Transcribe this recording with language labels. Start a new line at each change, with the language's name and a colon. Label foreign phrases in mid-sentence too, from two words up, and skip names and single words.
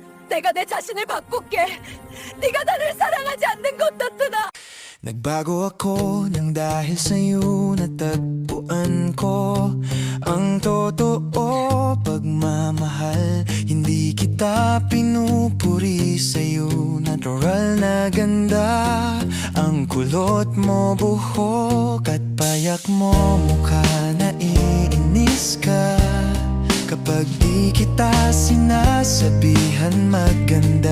Korean: 내가 내 자신을 바꿀게. 네가 나를 사랑하지 않는 것 같으나.
Filipino: Nagbago ako nang dahil sa'yo natagpuan ko ang totoo pagmamahal. Hindi kita pinupuri, sa'yo natural na ganda. Ang kulot mo buhok at payak mo mukha, naiinis ka kapag di kita sinasabihan maganda.